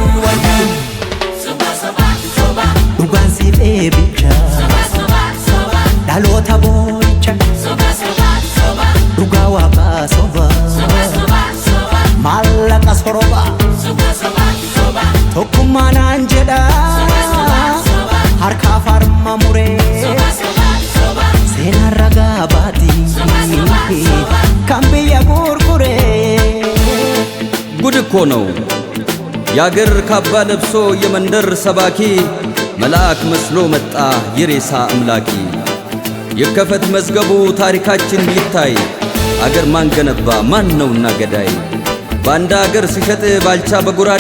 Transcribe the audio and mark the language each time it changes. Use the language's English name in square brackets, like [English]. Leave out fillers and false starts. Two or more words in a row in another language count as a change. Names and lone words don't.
[Oromo] Soba Dhugaan siif eebicha Dhaloota boo'icha Dhugaa waaqaa soba Maallaqa soroba Tokkummaa naan jedha Harka farma muree seenaan ragaa baati kan biyya gurguree [Amharic] ጉድ እኮ ነው ያገር ካባ ለብሶ የመንደር ሰባኪ መልአክ መስሎ መጣ የሬሳ አምላኪ የከፈት መዝገቡ ታሪካችን ይታይ አገር ማን ገነባ ማን ነውና ገዳይ ባንዳ አገር ሲሸጥ ባልቻ በጉራዴ